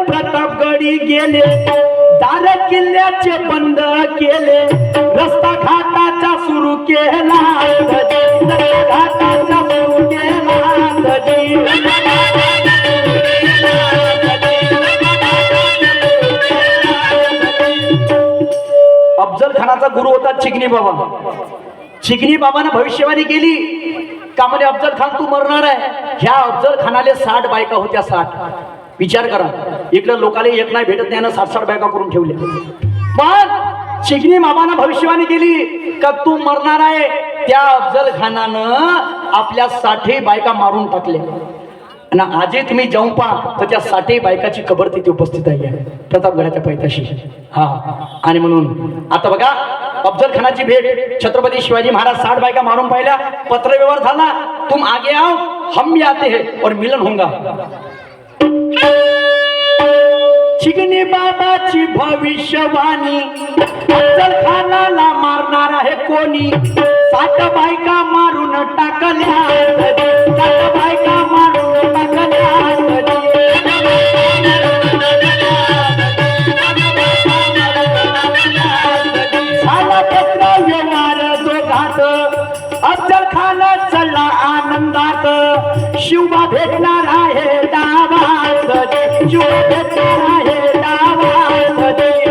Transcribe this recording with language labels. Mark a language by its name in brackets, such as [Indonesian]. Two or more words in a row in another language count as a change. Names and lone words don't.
[Marathi] प्रतापगडी गेले दार किल्ल्याचे बंद केले रस्ता घाटाचा सुरू केला घाटाचा सुरू केला अफजल खानाचा गुरु होता चिकनी बाबा. चिकनी बाबाने भविष्यवाणी केली का म्हणे अफजल खान तू मरणार आहे. ह्या अफजल खानाले 60 बायका होत्या 60. विचार करा इकडे लोकांना एक नाही भेटत नाही 60 बायका करून ठेवल्या. पण चिकनी बाबानं भविष्यवाणी केली का तू मरणार आहे. त्या अफजल खानानं आपल्या 60 बायका मारून टाकल्या आणि आजही तुम्ही जाऊन पहा तर त्या 60 बायकाची कबर तिथे उपस्थित आहे प्रतापगडाच्या पैताशी. हा आणि म्हणून आता बघा अफजल खानाची भेट छत्रपती शिवाजी महाराज 60 बायका मारून पाहिल्या. पत्रव्यवहार झाला [Hindi] तुम आगे आओ हम भी आते हैं और मिलन होगा. [Marathi] चिकनी बाबाची भविष्यवाणी अफजल खानाला मारणार आहे कोणी. 60 बायका मारून टाकल्या 60 बायका मारून टाकल्या झाला पत्र व्यवहार दोघात अफजल खान चला आनंदात शिवबा भेटणार आहे डावात शिवबा भेटणार आहे डावात